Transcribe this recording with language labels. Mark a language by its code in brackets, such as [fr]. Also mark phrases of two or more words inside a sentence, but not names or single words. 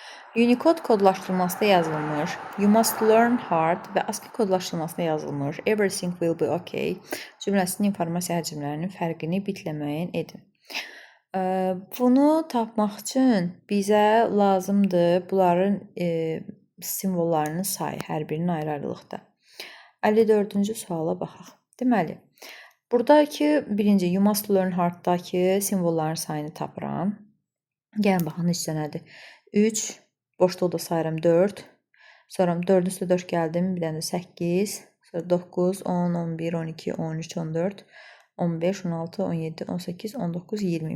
[az] Unicode kodlaşdırılmasında yazılmış. [en] You must learn hard [az] və ASCII kodlaşdırılmasında yazılmış. [en] Everything will be okay [az] cümləsinin informasiya həcmlərinin fərqini bitlə müəyyən edin. Bunu tapmaq üçün bizə lazımdır bunların simvollarının sayı hər birinin ayrı-ayrılıqda. 54-cü suala baxaq. Deməli, buradakı birinci [en] you must learn hard'dakı [az] simvolların sayını tapıram. Gəlin baxın neçə dənədir. 3, boşluqda sayıram 4. Sonra 4-ün üstə 4 gəldim. Bir dənə də 8. Sonra 9, 10, 11, 12, 13, 14, 15, 16, 17, 18, 19, 20.